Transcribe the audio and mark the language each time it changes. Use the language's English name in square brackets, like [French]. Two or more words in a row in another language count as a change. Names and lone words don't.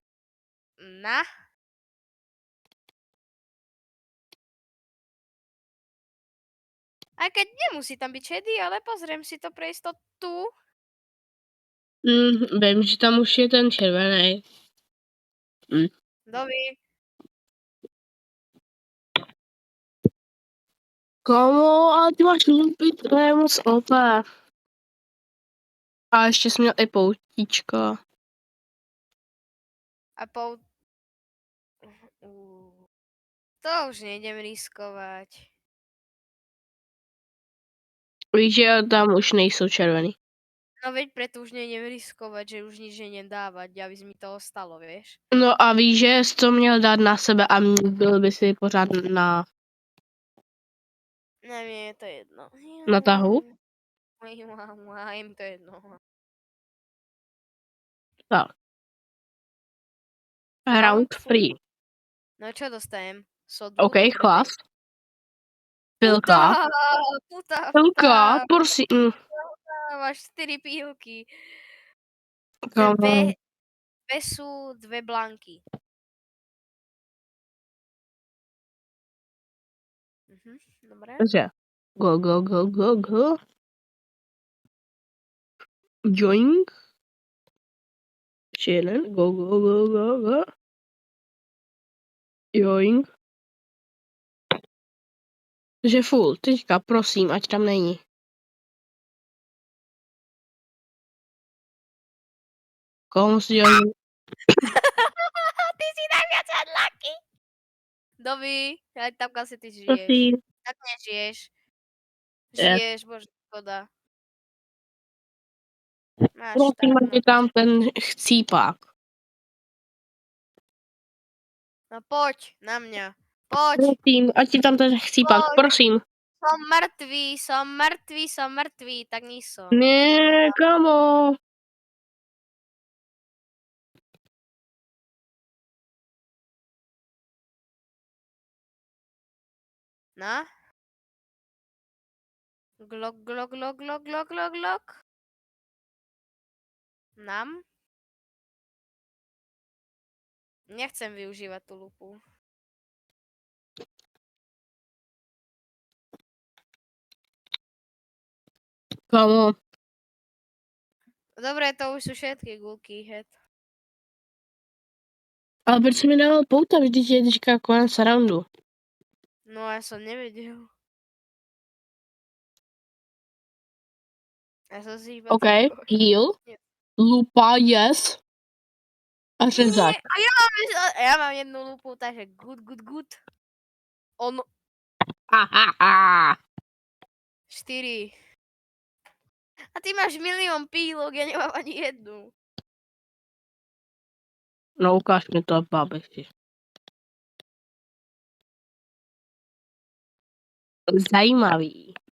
[Slovak] Na. Aj keď nemusí tam byť šedý, ale pozriem si to pre istotu. [Czech] Vím, že tam už je ten červený. Dovi. Kámo, ale ty máš lupit, to je moc OP. A ještě jsi měl i poutíčko. [Slovak] A to už nejdem riskovať. [Czech] Víš, že tam už nejsou červený. [Slovak] No veď preto už nejdem riskovať, že už nič nejdem dávať, aby mi to ostalo, vieš. [Czech] No a víš, že jsi to měl dát na sebe a byl by si pořád na... [Slovak] Ne, mne je to jedno. [Czech] Na tahu? [Slovak] Im to jedno. Tak. Round 3. No čo dostajem? Sodu? OK, chlas. Pilka. Puta. Prosím. Máš 4 pílky. Kámo. Dve sú 2 blanky. Dobre. Takže. Go. Joink. [Czech] Ještě jeden. Go. Joink. Takže full. Teďka prosím, ať tam není. Komu si dělal? [Slovak] Ty si najviac unlucky. Dovi, aj tam asi ty žiješ. Prosím. Tak nežiješ. Je. Žiješ, bože, škoda. Máš [Czech] Prosím, tam, ať je tam ten chcípák. [Slovak] No poď na mňa. Poď. [Czech] Prosím, ať je tam ten chcípák, prosím. [Slovak] som mŕtvý, tak nie som. Nie, kamo. No? Glok, glok, glok, glok, glok, glok, glok. Nám? Nechcem využívať tú lupu. Kamo. Dobre, to už sú všetky gulky, head. [Czech] Ale proč jsi mi dával pouta, vždyť je teďka konec roundu. [Slovak] No ja som nevedel. Ja som si iba OK, tak... heal. Nie. Lupa, yes. A Nie, [Czech] řezat. [Slovak] a ja mám jednu lupu, takže [English] good, good, good. [Slovak] On Ha, ha, ha. 4. A ty máš milión pílok, ja nemám ani jednu. No ukáž mi to, bábečky. [Czech] Zajímavý.